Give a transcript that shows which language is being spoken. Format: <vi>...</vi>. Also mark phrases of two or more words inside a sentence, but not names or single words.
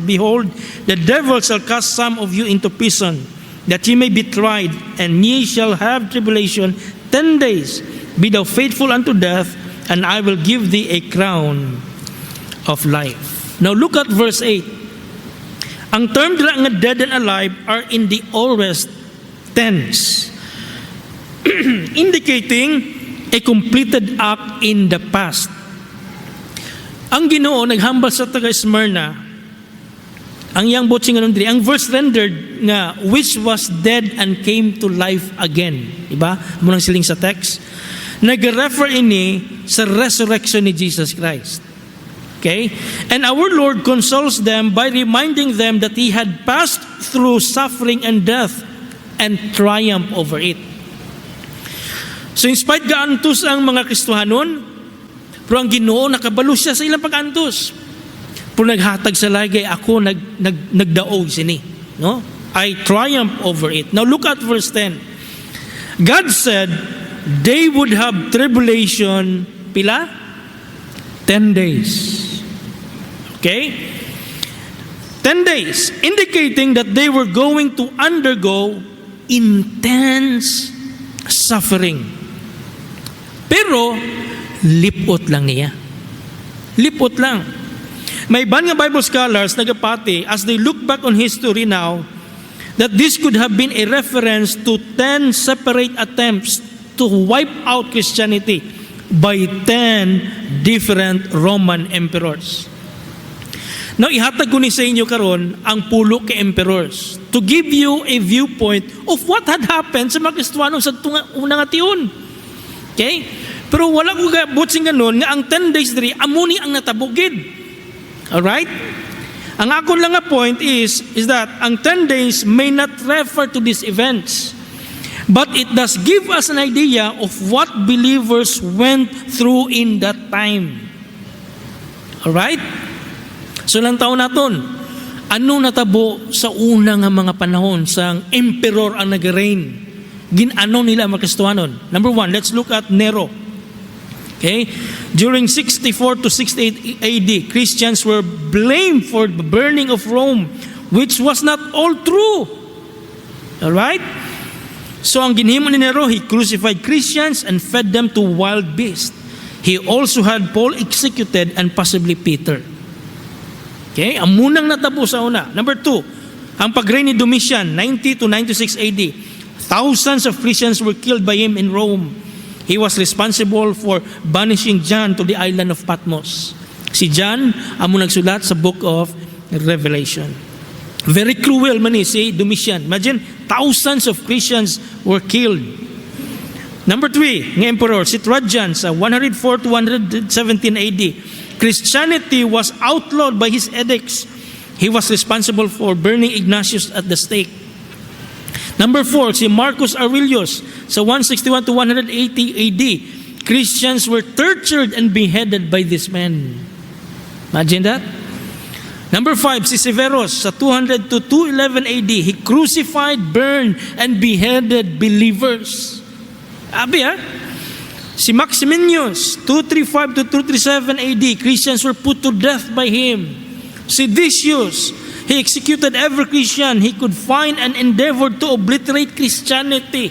<en>Behold, the devil shall cast some of you into prison, that ye may be tried, and ye shall have tribulation 10 days. Be thou faithful unto death, and I will give thee a crown of life. Now look at verse 8.</en> <hil>Ang term dira nga</hil> <en>dead and alive are in the aorist tense, indicating a completed act in the past.</en> <hil>Ang Ginoo naghambal sa taga Smyrna, ang iyang botsing anong diri, ang verse rendered nga</hil> <en>which was dead and came to life again.</en> <hil>Diba? Munang siling sa text. Nag-refer ini sa resurrection ni Jesus Christ.</hil> <en>Okay? And our Lord consoles them by reminding them that He had passed through suffering and death and triumphed over it.</en> <hil>So in spite gaantos ang mga Kristohanon, pero ang Ginoo nakabalo siya sa ilang pag-antos. Pero naghatag sa lagay, ako nagdaog sini.</hil> <en>No? I triumph over it. Now look at verse 10. God said, they would have tribulation, pila? 10 days. Okay? 10 days, indicating that they were going to undergo intense suffering.</en> <hil>Pero, lipot lang niya. Lipot lang. May iban nga</hil> <en>Bible scholars nagapati as they look back on history now that this could have been a reference to 10 separate attempts to wipe out Christianity by 10 different Roman emperors. Now,</en> <hil>ihatag ko ni sa inyo karon ang pulo ka emperors</hil> <en>to give you a viewpoint of what had happened</en> <hil>sa mga Kristohanon sa unang ation.</hil> <en>Okay?</en> <hil>Pero wala ko gabutsing ganun nga ang 10 days diri amuni ang natabugid.</hil> <en>Alright?</en> <hil>Ang ako lang nga</hil> <en>point is that ang 10 days may not refer to these events, but it does give us an idea of what believers went through in that time. Alright?</en> <hil>So lang taon naton, ano natabo sa una nga mga panahon sa emperor ang nag-reign? Ginano nila mga Kristohanon?</hil> <en>Number 1, let's look at Nero. Okay? During 64 to 68 AD, Christians were blamed for the burning of Rome, which was not all true. Alright? So</en> <hil>ang ginhimo ni</hil> <en>Nero, he crucified Christians and fed them to wild beasts. He also had Paul executed and possibly Peter. Okay?</en> <hil>Ang munang natabo sa una. Number 2, ang pag-reign ni Domitian, 90 to 96 AD.</hil> <en>Thousands of Christians were killed by him in Rome. He was responsible for banishing John to the island of Patmos.</en> <hil>Si John, amo nagsulat sa book of Revelation.</hil> <en>Very cruel man si Domitian. Imagine, thousands of Christians were killed. Number 3,</en> <hil>ng emperor, si Trajan sa 104 to 117 AD.</hil> <en>Christianity was outlawed by his edicts. He was responsible for burning Ignatius at the stake. Number 4,</en> <hil>si Marcus Aurelius sa 161 to 180 AD.</hil> <en>Christians were tortured and beheaded by this man. Imagine that. Number 5,</en> <hil>si Severus sa 200 to 211 AD.</hil> <en>He crucified, burned, and beheaded believers. Abi Si Maximinius, 235 to 237 AD, Christians were put to death by him. Si Decius, he executed every Christian he could find and endeavored to obliterate Christianity.</en>